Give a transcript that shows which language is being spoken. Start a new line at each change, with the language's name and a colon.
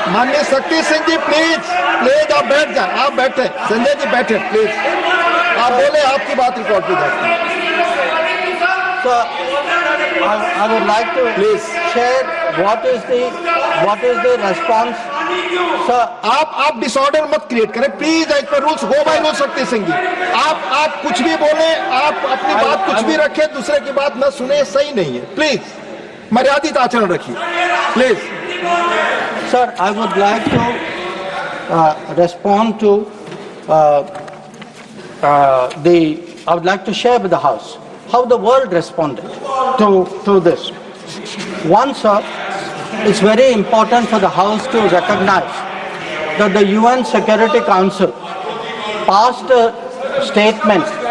Hindi: माननीय शक्ति सिंह जी, प्लीज आप बैठ जाए. आप बैठे, संजय जी बैठे, प्लीज. आप बोले, आपकी बात रिकॉर्ड की जाती है.
English: Sir, I would like to share what is the response. Sir,
Hindi: आप डिसऑर्डर मत क्रिएट करें please.
English: As per rules, go by rule.
Hindi: Shakti Singh ji, आप कुछ भी बोले, आप अपनी बात कुछ भी रखें, दूसरे की बात न सुने, सही नहीं है. प्लीज मर्यादित आचरण रखिए, please.
English: Sir, I would like to respond to I would like to share with the House how the world responded to this. One, sir, it's very important for the House to recognize that the UN Security Council passed a statement.